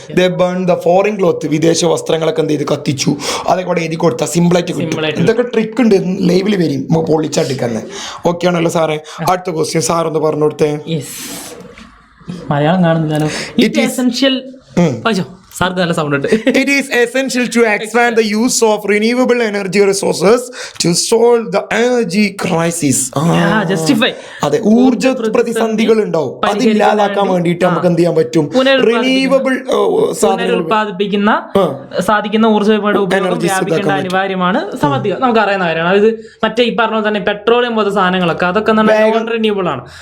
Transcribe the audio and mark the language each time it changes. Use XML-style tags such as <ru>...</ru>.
<en>the burn the foreign cloth,</en> <ml>വിദേശ വസ്ത്രങ്ങളൊക്കെ എന്ത് ചെയ്ത് കത്തിച്ചു. അതൊക്കെ അവിടെ എഴുതി കൊടുത്താൽ സിമ്പിളായിട്ട് കിട്ടും. ഇതൊക്കെ ട്രിക്ക് ഉണ്ട്, ലൈവിൽ വരും പൊള്ളിച്ചടിക്കുന്നത്. ഓക്കെ ആണല്ലോ സാറേ? അടുത്ത ക്വസ്റ്റ്യൻ സാർ ഒന്ന് പറഞ്ഞു കൊടുത്തേ. മലയാളം കാണുന്നില്ലല്ലോ.</ml> <en>it essential</en> <ml>സാർക്ക് നല്ല സൗണ്ട് ഉണ്ട്.</ml> <en>It is essential to expand the use of renewable energy resources to solve the energy crisis. Justify.</en> <ml>അതെ, ഊർജ്ജ പ്രതിസന്ധികൾ ഉണ്ടാവും, അതില്ലാതാക്കാൻ വേണ്ടിയിട്ട് നമുക്ക് എന്ത് ചെയ്യാൻ പറ്റും?</ml> <en>renewable</en> <ml>ഉൽപ്പാദിപ്പിക്കുന്ന സാധിക്കുന്ന ഊർജ്ജങ്ങളുടെ ഉപയോഗം വ്യാപിക്കേണ്ട അനിവാര്യമാണ്. സാമ്പത്തിക നമുക്ക് അറിയുന്ന കാര്യമാണ്. അത് മറ്റേ ഈ പറഞ്ഞ തന്നെ പെട്രോളിയം പോലത്തെ സാധനങ്ങളൊക്കെ അതൊക്കെ നോൺ റിന്യൂവബിൾ ആണ്.</ml>